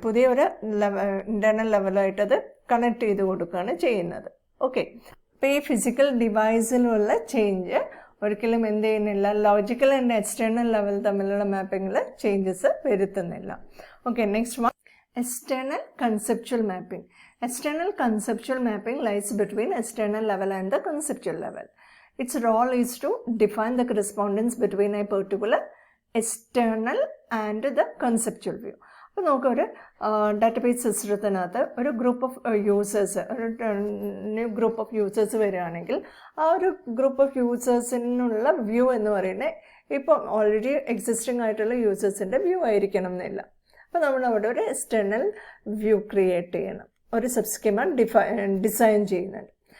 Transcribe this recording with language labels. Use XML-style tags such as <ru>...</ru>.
<ml>പുതിയൊരു internal ലെവലായിട്ടത് connect ചെയ്ത് കൊടുക്കുകയാണ് ചെയ്യുന്നത്. ഓക്കെ, അപ്പോൾ ഈ ഫിസിക്കൽ ഡിവൈസിലുള്ള ചേഞ്ച് ഒരിക്കലും എന്ത് ചെയ്യുന്നില്ല, ലോജിക്കൽ ആൻഡ് എക്സ്റ്റേണൽ ലെവൽ തമ്മിലുള്ള മാപ്പിങ്ങിൽ ചേഞ്ചസ് വരുത്തുന്നില്ല.</ml> <en>Okay, next one, external conceptual mapping. External conceptual mapping lies between external level and the conceptual level. Its role is to define the correspondence between a particular external and the conceptual view.</en> <ml>അപ്പോൾ നമുക്ക് ഒരു database സിസ്റ്റത്തിനകത്ത് ഒരു group of users, ഒരു new group of users വരികയാണെങ്കിൽ ആ ഒരു group of യൂസേഴ്സിനുള്ള view എന്ന് പറയുന്നത് ഇപ്പോൾ ഓൾറെഡി എക്സിസ്റ്റിംഗ് ആയിട്ടുള്ള യൂസേഴ്സിൻ്റെ വ്യൂ ആയിരിക്കണം എന്നില്ല. അപ്പോൾ നമ്മൾ അവിടെ ഒരു എക്സ്റ്റേണൽ വ്യൂ ക്രിയേറ്റ് ചെയ്യണം, ഒരു സബ്സ്കീമ ഡിസൈൻ ചെയ്യുന്നുണ്ട്.</ml>